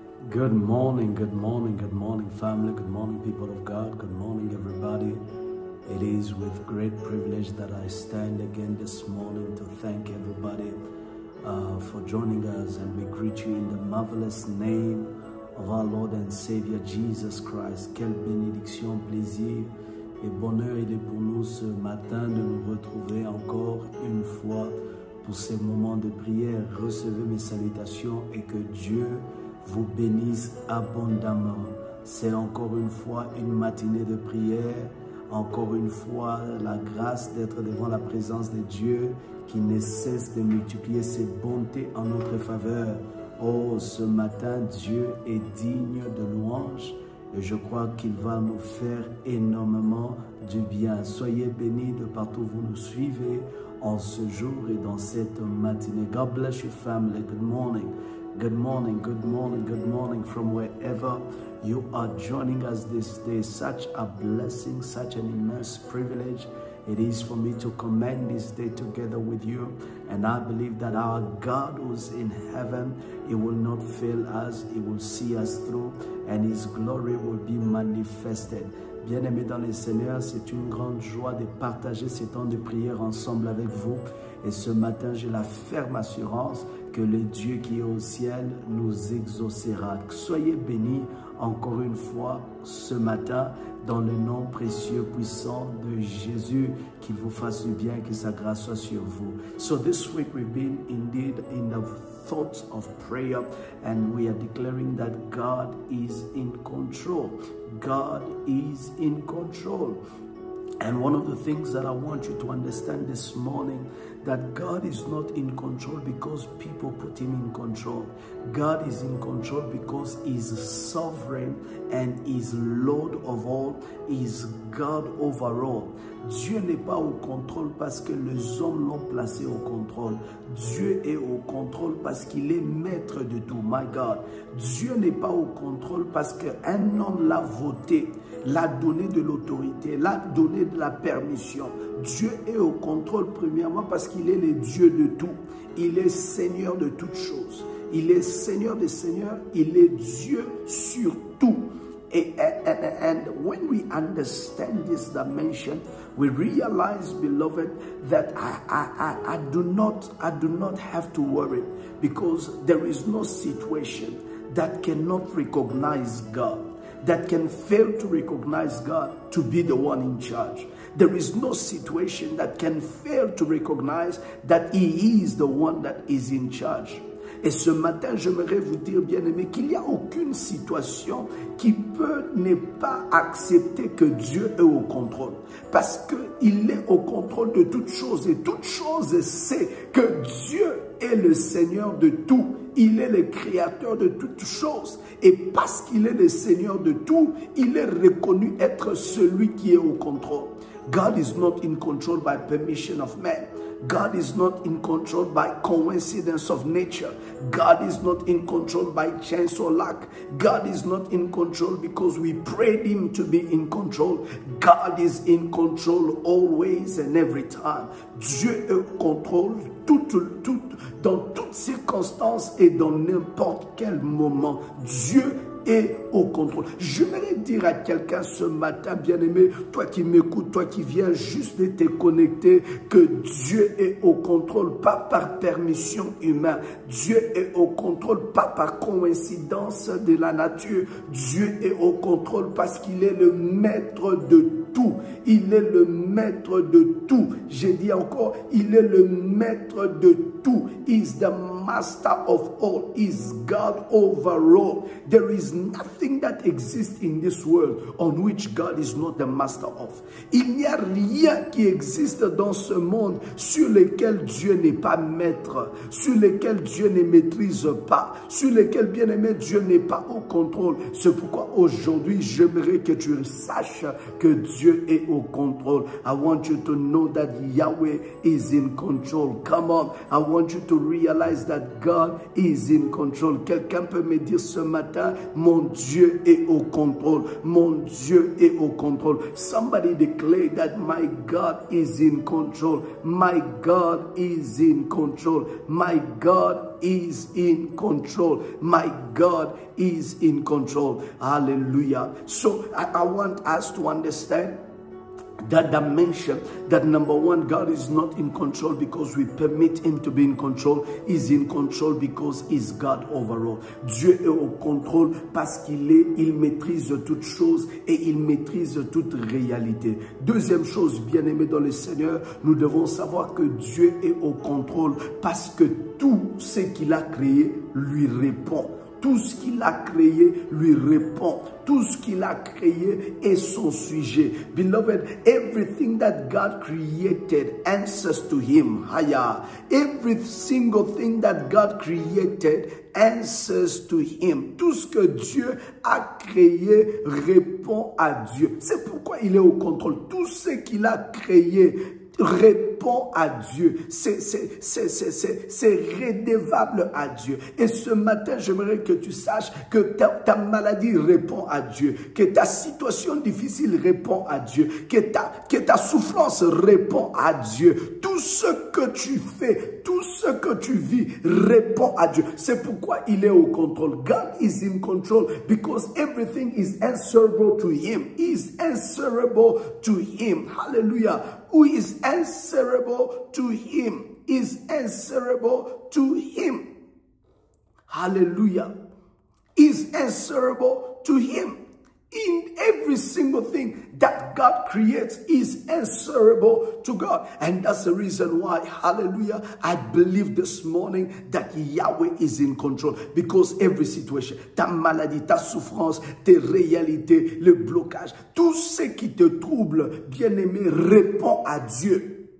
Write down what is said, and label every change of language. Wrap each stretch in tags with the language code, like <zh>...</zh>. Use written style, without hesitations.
<en>Good morning, good morning, good morning, family. Good morning, people of God. Good morning, everybody. It is with great privilege that I stand again this morning to thank everybody for joining us, and we greet you in the marvelous name of our Lord and Savior Jesus Christ.</en> <fr>Quelle bénédiction, plaisir et bonheur il est pour nous ce matin de nous retrouver encore une fois pour ces moments de prière. Recevez mes salutations et que Dieu vous bénisse abondamment. C'est encore une fois une matinée de prière, encore une fois la grâce d'être devant la présence de Dieu qui ne cesse de multiplier ses bontés en notre faveur. Oh, ce matin, Dieu est digne de louange et je crois qu'il va nous faire énormément du bien. Soyez bénis de partout où vous nous suivez en ce jour et dans cette matinée.</fr> <en>God bless you, family. Good morning. Good morning, good morning, good morning from wherever you are joining us this day. Such a blessing, such an immense privilege it is for me to commend this day together with you. And I believe that our God who's in heaven, He will not fail us. He will see us through and His glory will be manifested.</en> <fr>Bien-aimés dans le Seigneur, c'est une grande joie de partager ces temps de prière ensemble avec vous. Et ce matin, j'ai la ferme assurance que le Dieu qui est au ciel nous exaucera. Soyez bénis encore une fois ce matin dans le nom précieux, puissant de Jésus. Qu'il vous fasse du bien, que sa grâce soit sur vous.</fr> <en>So this week we've been indeed in the thoughts of prayer, and we are declaring that God is in control. God is in control. And one of the things that I want you to understand this morning, that God is not in control because people put Him in control. God is in control because He's sovereign and He's Lord of all, He's God over all.</en> <fr>Dieu n'est pas au contrôle parce que les hommes l'ont placé au contrôle. Dieu est au contrôle parce qu'il est maître de tout.</fr> <en>My God.</en> <fr>Dieu n'est pas au contrôle parce qu'un homme l'a voté, l'a donné de l'autorité, l'a donné de la permission. Dieu est au contrôle premièrement parce qu'il est le Dieu de tout. Il est Seigneur de toutes choses. Il est Seigneur des seigneurs. Il est Dieu sur tout.</fr> <en>And when we understand this dimension, we realize, beloved, that I do not have to worry, because there is no situation that cannot recognize God, that can fail to recognize God to be the one in charge. There is no situation that can fail to recognize that He is the one that is in charge.</en> <fr>Et ce matin, j'aimerais vous dire, bien-aimés, qu'il n'y a aucune situation qui peut ne pas accepter que Dieu est au contrôle. Parce qu'il est au contrôle de toutes choses. Et toute chose sait que Dieu est le Seigneur de tout. Il est le créateur de toutes choses. Et parce qu'il est le Seigneur de tout, il est reconnu être celui qui est au contrôle.</fr> <en>God is not in control by permission of man. God is not in control by coincidence of nature. God is not in control by chance or luck. God is not in control because we prayed Him to be in control. God is in control always and every time.</en> <fr>Dieu est au contrôle dans toutes circonstances et dans n'importe quel moment. Dieu est au contrôle. Je voudrais dire à quelqu'un ce matin, bien-aimé, toi qui m'écoutes, toi qui viens juste de te connecter, que Dieu est au contrôle, pas par permission humaine. Dieu est au contrôle, pas par coïncidence de la nature. Dieu est au contrôle parce qu'il est le maître de tout. Il est le maître de tout. J'ai dit encore, il est le maître de tout.</fr> <en>He's the master of all. He's God over all. There is nothing that exists in this world on which God is not the master of.</en> <fr>Il n'y a rien qui existe dans ce monde sur lequel Dieu n'est pas maître, sur lequel Dieu ne maîtrise pas, sur lequel, bien-aimé, Dieu n'est pas au contrôle. C'est pourquoi aujourd'hui, j'aimerais que tu saches que Dieu est au contrôle.</fr> <en>I want you to know that Yahweh is in control. Come on. I want you to realize that that God is in control.</en> <fr>Quelqu'un peut me dire ce matin, mon Dieu est au contrôle. Mon Dieu est au contrôle.</fr> <en>Somebody declare that my God is in control. My God is in control. My God is in control. My God is in control. Hallelujah. So I want us to understand that dimension, that number one, God is not in control because we permit him to be in control. He's in control because he's God overall.</en> <fr>Dieu est au contrôle parce il maîtrise toutes choses et il maîtrise toute réalité. Deuxième chose, bien-aimés dans le Seigneur, nous devons savoir que Dieu est au contrôle parce que tout ce qu'il a créé lui répond. Tout ce qu'il a créé lui répond. Tout ce qu'il a créé est son sujet.</fr> <en>Beloved, everything that God created answers to him. Every single thing that God created answers to him.</en> <fr>Tout ce que Dieu a créé répond à Dieu. C'est pourquoi il est au contrôle. Tout ce qu'il a créé répond à Dieu. C'est redevable à Dieu. Et ce matin, j'aimerais que tu saches que ta maladie répond à Dieu, que ta situation difficile répond à Dieu, que ta souffrance répond à Dieu. Tout ce que tu fais, tout ce que tu vis répond à Dieu. C'est pourquoi il est au contrôle.</fr> <en>God is in control because everything is answerable to him. He is answerable to him. Hallelujah. Who is answerable to him is answerable to him. Hallelujah. Is answerable to him. In every single thing that God creates is answerable to God. And that's the reason why, hallelujah, I believe this morning that Yahweh is in control. Because every situation,</en> <fr>ta maladie, ta souffrance, tes réalités, le blocage, tout ce qui te trouble, bien-aimé, répond à Dieu.</fr>